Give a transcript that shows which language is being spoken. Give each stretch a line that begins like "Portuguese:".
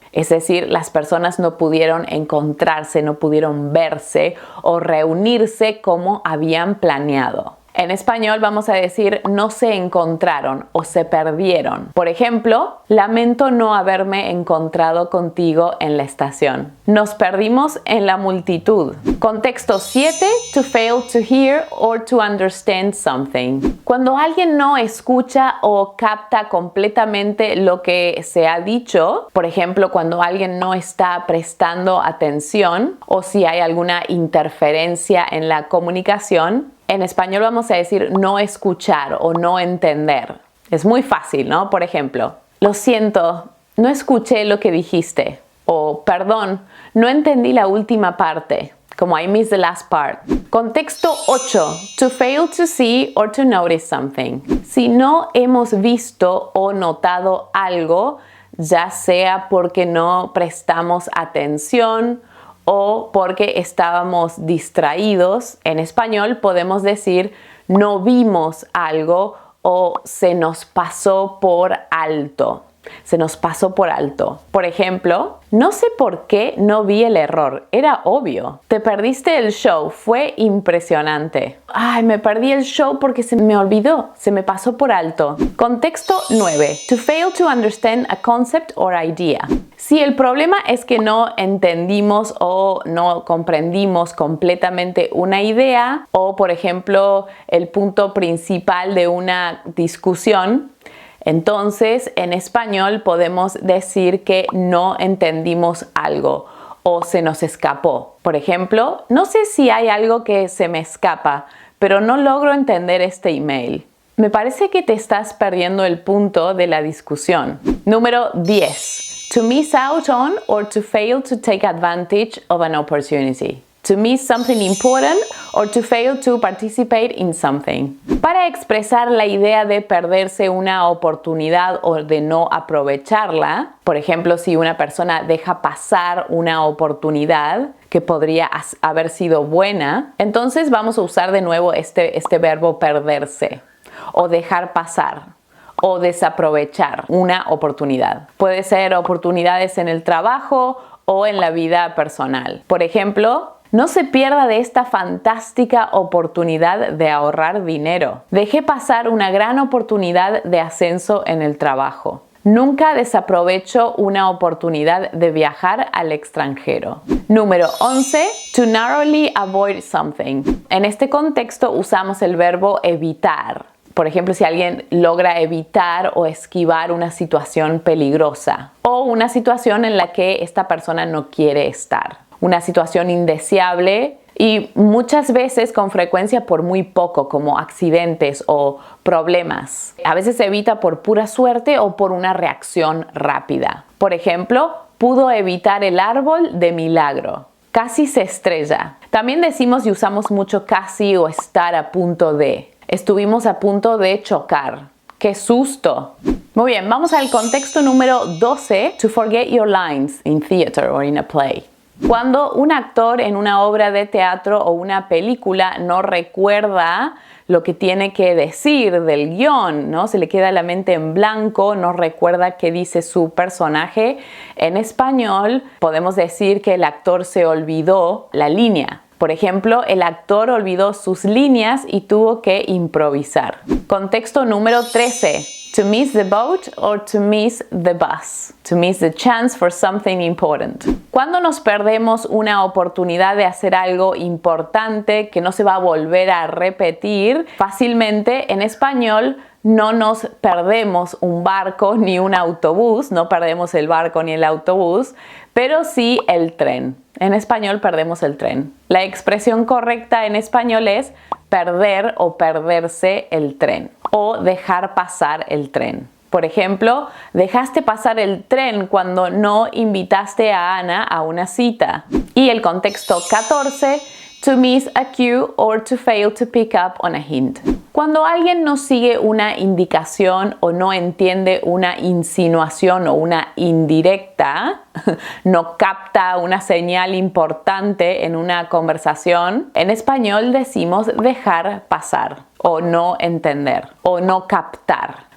Spanish: Es decir, las personas no pudieron encontrarse, no pudieron verse o reunirse como habían planeado. En español vamos a decir no se encontraron o se perdieron. Por ejemplo, lamento no haberme encontrado contigo en la estación. Nos perdimos en la multitud. Contexto 7.
English: To fail to hear or to understand something.
Spanish: Cuando alguien no escucha o capta completamente lo que se ha dicho, por ejemplo, cuando alguien no está prestando atención o si hay alguna interferencia en la comunicación, en español vamos a decir no escuchar o no entender. Es muy fácil, ¿no? Por ejemplo, lo siento, no escuché lo que dijiste. O perdón, no entendí la última parte. Como
English: I missed the last part.
Spanish: Contexto 8.
English: To fail to see or to notice something.
Spanish: Si no hemos visto o notado algo, ya sea porque no prestamos atención o porque estábamos distraídos, en español podemos decir no vimos algo o se nos pasó por alto. Se nos pasó por alto. Por ejemplo, no sé por qué no vi el error. Era obvio. Te perdiste el show. Fue impresionante. Ay, me perdí el show porque se me olvidó. Se me pasó por alto. Contexto 9.
English: To fail to understand a concept or idea.
Spanish: Si el problema es que no entendimos o no comprendimos completamente una idea o, por ejemplo, el punto principal de una discusión, entonces, en español podemos decir que no entendimos algo o se nos escapó. Por ejemplo, no sé si hay algo que se me escapa, pero no logro entender este email. Me parece que te estás perdiendo el punto de la discusión. Número 10.
English: To miss out on or to fail to take advantage of an opportunity. to miss something important or to fail to participate in something.
Spanish: Para expresar la idea de perderse una oportunidad o de no aprovecharla, por ejemplo, si una persona deja pasar una oportunidad que podría haber sido buena, entonces vamos a usar de nuevo este verbo perderse o dejar pasar o desaprovechar una oportunidad. Puede ser oportunidades en el trabajo o en la vida personal. Por ejemplo, no se pierda de esta fantástica oportunidad de ahorrar dinero. Dejé pasar una gran oportunidad de ascenso en el trabajo. Nunca desaprovecho una oportunidad de viajar al extranjero. Número 11.
English: To narrowly avoid something.
Spanish: En este contexto usamos el verbo evitar. Por ejemplo, si alguien logra evitar o esquivar una situación peligrosa o una situación en la que esta persona no quiere estar. Una situación indeseable y muchas veces con frecuencia por muy poco, como accidentes o problemas. A veces se evita por pura suerte o por una reacción rápida. Por ejemplo, pudo evitar el árbol de milagro. Casi se estrella. También decimos y usamos mucho casi o estar a punto de. Estuvimos a punto de chocar. ¡Qué susto! Muy bien, vamos al contexto número 12.
English: To forget your lines in theater or in a play.
Spanish: Cuando un actor en una obra de teatro o una película no recuerda lo que tiene que decir del guión, ¿no? Se le queda la mente en blanco, no recuerda qué dice su personaje. En español podemos decir que el actor se olvidó la línea. Por ejemplo, el actor olvidó sus líneas y tuvo que improvisar. Contexto número 13.
English: To miss the boat or to miss the bus. To miss the chance for something important.
Spanish: Cuando nos perdemos una oportunidad de hacer algo importante que no se va a volver a repetir, fácilmente en español no nos perdemos un barco ni un autobús, no perdemos el barco ni el autobús, pero sí el tren. En español perdemos el tren. La expresión correcta en español es perder o perderse el tren o dejar pasar el tren. Por ejemplo, dejaste pasar el tren cuando no invitaste a Ana a una cita. Y el contexto 14,
English: to miss a cue or to fail to pick up on a hint.
Spanish: Cuando alguien no sigue una indicación o no entiende una insinuación o una indirecta, no capta una señal importante en una conversación, en español decimos dejar pasar o no entender o no captar.